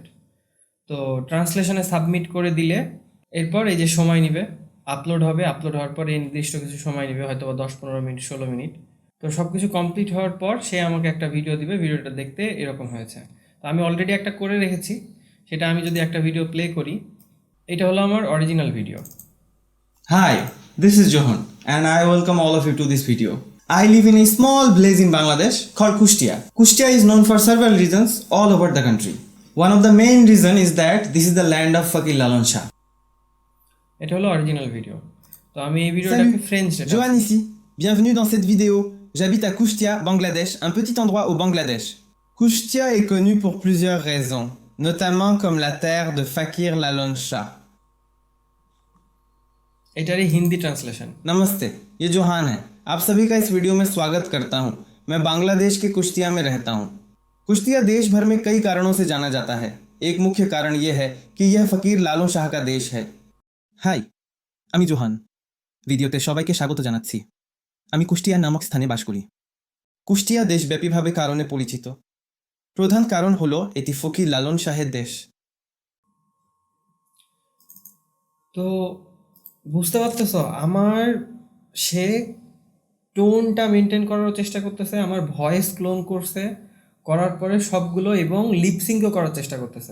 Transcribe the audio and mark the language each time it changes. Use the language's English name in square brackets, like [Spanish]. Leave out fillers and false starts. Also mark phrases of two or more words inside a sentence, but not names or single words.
[Bangla] তো [English] translation submit [Bangla] করে দিলে এরপর এই যে সময় নিবে, আপলোড হবে। আপলোড হওয়ার পর এই নির্দিষ্ট কিছু সময় নিবে, হয়তো বা 10-15 মিনিট, 16 মিনিট। তো সব কিছু কমপ্লিট হওয়ার পর সে আমাকে একটা ভিডিও দিবে। ভিডিওটা দেখতে এরকম হয়েছে। তো আমি অলরেডি একটা করে রেখেছি, সেটা আমি যদি একটা ভিডিও প্লে করি, এটা হলো আমার [English] original video. Hi, this is Johan and I welcome all of you to this video. I live in a small village in Bangladesh called Kushtia. Kushtia is known for several reasons all over the country. One of the main reason is that this is the land of Fakir Lalon Shah. [Bangla] এটা হলো [English] original video. [Bangla] তো আমি এই ভিডিওটাকে [French] Salut, [Bangla] ফ্রেঞ্চ এটা। [French] Johan ici. Bienvenue dans cette vidéo. J'habite à Kushtia, Bangladesh, un petit endroit au Bangladesh. Kushtia est connu pour plusieurs raisons, notamment comme la terre de Fakir Lalon Shah. [Bangla] এটারই [English] Hindi translation. [Hindi] नमस्ते, ये जोहान है। आप सभी का इस वीडियो में स्वागत करता हूँ। मैं बांग्लादेश के कुश्तिया में रहता हूँ। कुश्तिया देश भर में कई कारणों से जाना जाता है। एक मुख्य कारण यह है कि यह फकीर लालू शाह का देश है। [Bangla] হাই, আমি জোহান। ভিডিওতে সবাইকে স্বাগত জানাচ্ছি। আমি কুষ্টিয়া নামক স্থানে বাস করি। কুষ্টিয়া দেশব্যাপীভাবে কারণে পরিচিত। প্রধান কারণ হলো এটি ফকির লালন শাহের দেশ। তো বুঝতে পারতেছো আমার, সে [English] tone maintain [Bangla] করার চেষ্টা করতেছে, আমার [English] voice clone [Bangla] করছে, করার পরে সবগুলো এবং লিপসিংও করার চেষ্টা করতেছে।